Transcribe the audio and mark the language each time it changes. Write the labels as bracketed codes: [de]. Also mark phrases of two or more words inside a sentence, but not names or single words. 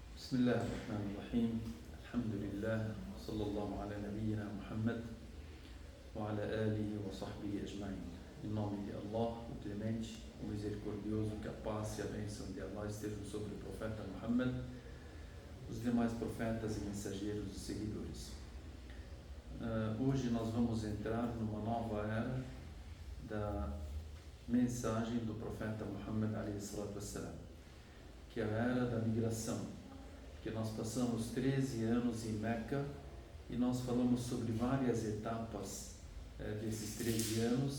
[ar] بسم الله الرحمن الرحيم. الحمد لله صلى الله على نبينا Muhammad وعلى آله وصحبه أجمعين. [pt] Em nome de Allah, o Clemente, o Misericordioso, que a paz e a bênção de Allah estejam sobre o profeta Muhammad, os demais profetas e mensageiros e seguidores. Hoje nós vamos entrar numa nova era da mensagem do profeta Muhammad ﷺ, que é a era da migração, que nós passamos 13 anos em Meca e nós falamos sobre várias etapas desses 13 anos.